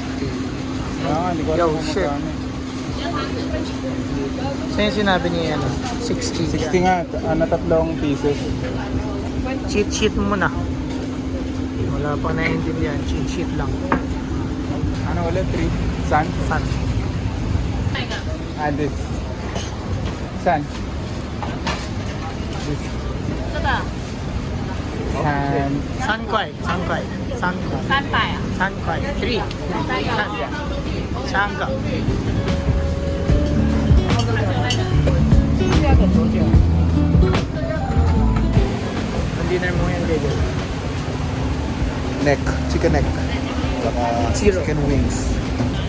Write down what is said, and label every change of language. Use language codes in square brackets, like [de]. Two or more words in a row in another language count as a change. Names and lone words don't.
[tl] Ah, hindi ko Yo, alam kung shit. magkano. So yung sinabi niya ano, 60. 60 nga, tatlong pieces. Cheat sheet mo muna. Wala pa naiintindihan, cheat sheet lang. Ano ulit? 3? [zh] Sun? San? [en] Ah, this. Sun. This. Sun. [zh] 三块，三块，三块, 300啊，三块，3。三. Sangka. [tl] Ang dinner mo yan, Diego. [en] Neck. Chicken neck. Saka Zero. chicken wings.